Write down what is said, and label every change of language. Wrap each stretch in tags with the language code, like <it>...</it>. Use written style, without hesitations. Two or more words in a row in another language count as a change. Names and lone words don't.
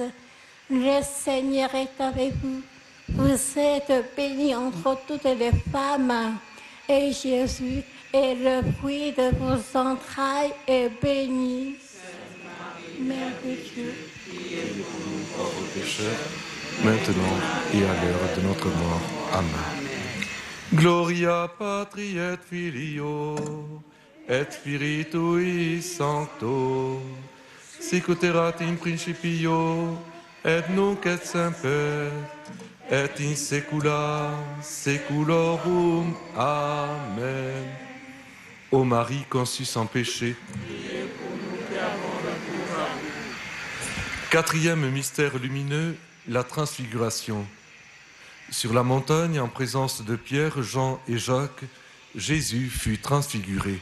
<fr>Le Seigneur est avec vous. Vous êtes bénie entre toutes les femmes, et Jésus est le fruit de vos entrailles est béni. Mère de Dieu, Priez pour nous pauvres pécheurs, maintenant et à l'heure de notre mort. Amen.</fr> <la>Gloria Patri et Filio et Spiritui Sancto, sic ut erat in principio et nunc et semper et in saecula saeculorum. Amen.</la> <fr>Ô Marie conçue sans péché. Quatrième mystère lumineux, la transfiguration. Sur la montagne, en présence de Pierre, Jean et Jacques, Jésus fut transfiguré.</fr>